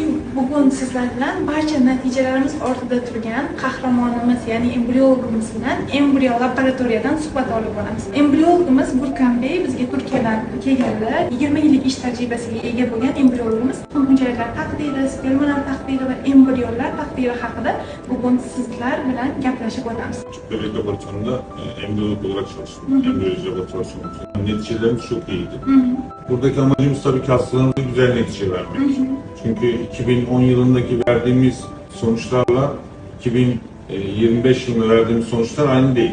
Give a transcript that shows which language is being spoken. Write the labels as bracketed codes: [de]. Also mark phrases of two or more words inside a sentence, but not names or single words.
[uz] Bugun sizlar bilan barcha natijalarimiz ortida turgan qahramonimiz, ya'ni embriologimiz bilan embriyo laboratoriyadan suhbat olib boramiz. Embriologimiz Gurkan Bey bizga Turkiyadan kelganlar. 20 yillik ish tajribasiga ega bo'lgan embriologimiz hujayralar taqdiri, spermalar taqdiri va embrionlar taqdiri haqida bugun sizlar bilan gaplashib o'tamiz. [tr] Bebek laboratuvarında embriyolog olarak çalıştım. Embriyoloji laboratuvarı çalıştım. Neticelerimiz çok iyiydi. Buradaki amacımız tabii ki hastalarımıza güzel netice vermek. Çünkü 2010 yılındaki verdiğimiz sonuçlarla 2025 yılında verdiğimiz sonuçlar aynı değil.